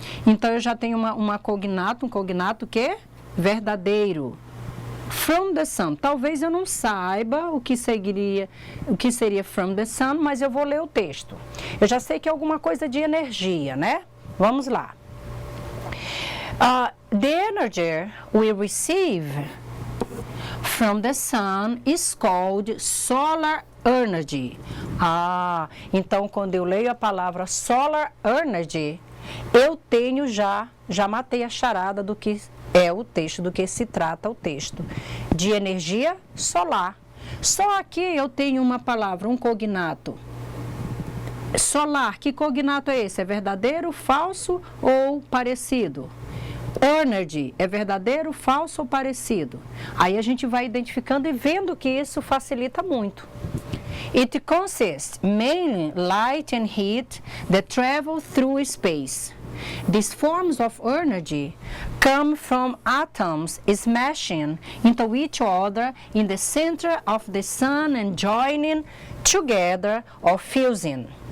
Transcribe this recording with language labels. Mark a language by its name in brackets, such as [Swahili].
[Portuguese] Então, eu já tenho um cognato que é verdadeiro. [English] From the sun. [Portuguese] Talvez eu não saiba o que seria [English] from the sun, [Portuguese] mas eu vou ler o texto. Eu já sei que é alguma coisa de energia, né? Vamos lá. [English] The energy we receive from the sun is called solar energy. [Portuguese] Então quando eu leio a palavra solar energy, eu tenho já matei a charada do que é o texto, do que se trata o texto. De energia solar. Só aqui eu tenho uma palavra, um cognato. Solar, que cognato é esse? É verdadeiro, falso ou parecido? Energy, é verdadeiro, falso ou parecido? Aí a gente vai identificando e vendo que isso facilita muito. [English] It consists mainly light and heat that travel through space. These forms of energy come from atoms smashing into each other in the center of the sun and joining together or fusing.